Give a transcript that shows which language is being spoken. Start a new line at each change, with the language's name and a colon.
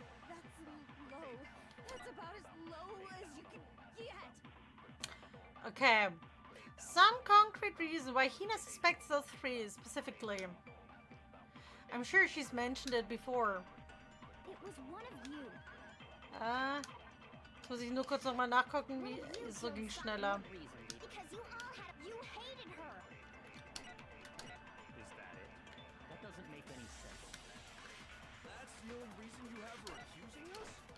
English: That's low. That's about as low as you can get. Okay. Some concrete reason why Hina suspects those 3 specifically. I'm sure she's mentioned it before. It was one of you.
German: Jetzt muss ich nur kurz nochmal nachgucken, wie so ging schneller.
English: Because you all had you hated her. Is that it? That doesn't make any sense. That's the only reason you have for accusing us?